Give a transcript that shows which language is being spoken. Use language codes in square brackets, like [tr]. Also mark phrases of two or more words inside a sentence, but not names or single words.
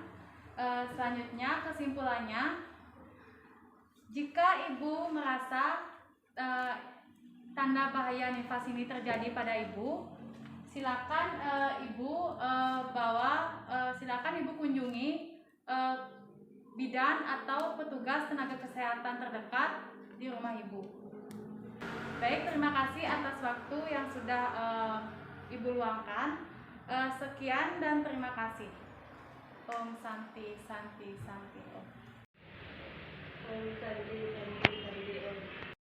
[id] Selanjutnya kesimpulannya, jika ibu merasa tanda bahaya nifas ini terjadi pada ibu, silakan silakan ibu kunjungi bidan atau petugas tenaga kesehatan terdekat di rumah ibu. Baik, terima kasih atas waktu yang sudah ibu luangkan. Sekian dan terima kasih. [sa] Om Santi Santi Santi Om. Om Santi Santi Santi Om.